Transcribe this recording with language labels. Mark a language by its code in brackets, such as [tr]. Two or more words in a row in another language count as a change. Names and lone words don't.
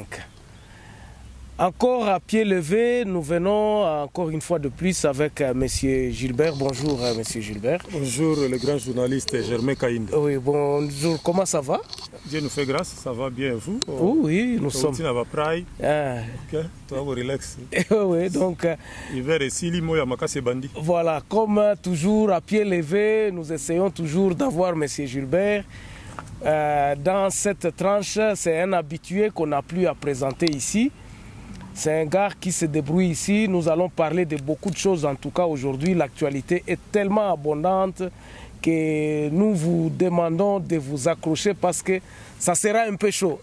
[fr] Encore à pied levé, nous venons encore une fois de plus avec Monsieur Gilbert. Bonjour Monsieur Gilbert. Bonjour le grand journaliste Germain Kaïnd. Oui, bonjour, comment ça va? Dieu nous fait grâce, ça va bien vous? Oui, nous sommes... Ok, toi vous relax. Oui, donc... Hiver ici, limo ya makase bandi. Voilà, comme toujours à pied levé, nous essayons toujours d'avoir Monsieur Gilbert. Dans cette tranche, c'est un habitué qu'on n'a plus à présenter ici. C'est un gars qui se débrouille ici. Nous allons parler de beaucoup de choses. En tout cas, aujourd'hui, l'actualité est tellement abondante que nous vous demandons de vous accrocher parce que ça sera un peu chaud.